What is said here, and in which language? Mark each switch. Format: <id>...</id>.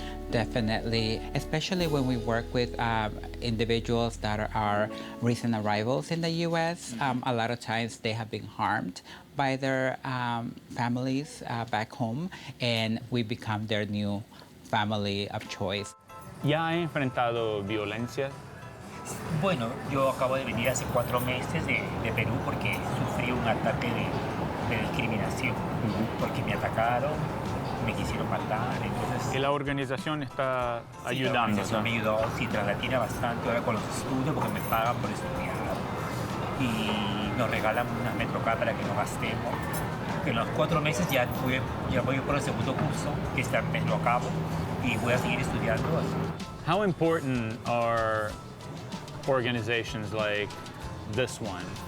<en>Definitely, especially when we work with individuals that are recent arrivals in the U.S. A lot of times they have been harmed by their families back home, and we become their new family of choice.</en> <es>¿Ya ha enfrentado violencia? Bueno, yo acabo de venir hace 4 meses de Perú porque sufrí un ataque de discriminación, porque me atacaron, me quisieron matar, entonces... ¿Y la organización está ayudando? Sí, la organización me ayudó, sí, traslatina bastante ahora con los estudios porque me pagan por estudiar y nos regalan unas metrocard para que no gastemos. En los 4 meses ya voy por el segundo curso, que este mes lo acabo y voy a seguir estudiando.</es> <en>How important are organizations like this one?</en>